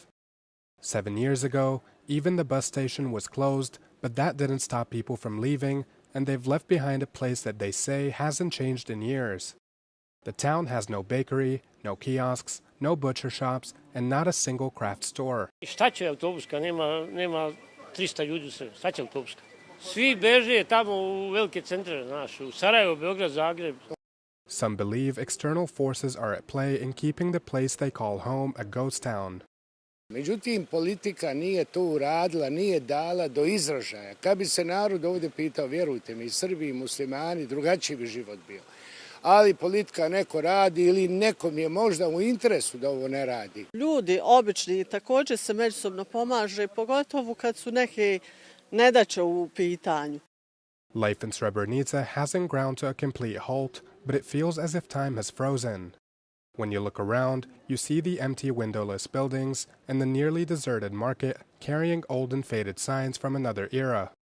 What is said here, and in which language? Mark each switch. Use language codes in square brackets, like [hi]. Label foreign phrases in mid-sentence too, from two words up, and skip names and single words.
[en] 7 years ago, even the bus station was closed, but that didn't stop people from leaving, and they've left behind a place that they say hasn't changed in years. The town has no bakery, no kiosks, no butcher shops, and not a single craft store. [bs] Šta će autobuska? Nema 300 ljudi u Srbiji. Šta će autobuska? Svi beže tamo u velike centre, znaš, u Sarajevo, Beograd, Zagreb. [en] Some believe external forces are at play in keeping the place they call home a ghost town. [bs] Međutim, politika nije to uradila, nije dala do izražaja. Kad bi se narod ovdje pitao, vjerujte mi, Srbi i muslimani, drugačiji bi život bio. Ali politika neko radi ili nekom je možda u interesu da ovo ne radi. Ljudi obični također se međusobno pomaže, pogotovo kad su neke nedaće u pitanju. [en] Life in Srebrenica hasn't ground to a complete halt, but it feels as if time has frozen. When you look around, you see the empty windowless buildings and the nearly deserted market carrying old and faded signs from another era.